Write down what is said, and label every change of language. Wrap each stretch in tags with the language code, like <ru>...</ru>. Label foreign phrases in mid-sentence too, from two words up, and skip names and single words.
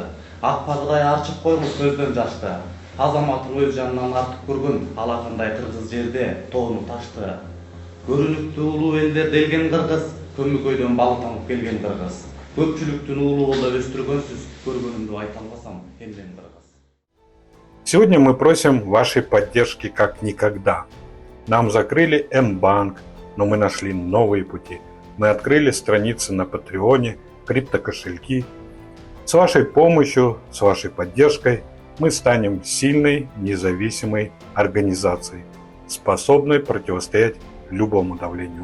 <ky>Ак паздай арчып койгуз көздөн жашты. Азаматын өз жанынан артык көргөн алакандай кыргыз жерде тоону ташты. Көрүнүктүү улуу элдер делген кыргыз, көмүкөйдөн балы тамып келген кыргыз. Көпчүлүктүн уулууда өстүргөнсүз, көргөнүмдү айта албасам, эмден кыргыз.</ky> <ru>Сегодня мы просим вашей поддержки как никогда. Нам закрыли М-банк, но мы нашли новые пути. Мы открыли страницы на Патреоне, криптокошельки. С вашей помощью, с вашей поддержкой мы станем сильной, независимой организацией, способной противостоять любому давлению.</ru>